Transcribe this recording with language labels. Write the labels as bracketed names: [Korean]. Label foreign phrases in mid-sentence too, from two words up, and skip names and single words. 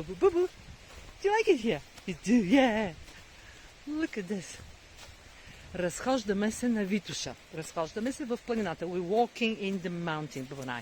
[English] Boo, do you like it here? You do, yeah. Look at this. [Bulgarian] Разхождаме се на Витуша. Разхождаме се в планината. [English] We're walking in the mountain, Boo and I.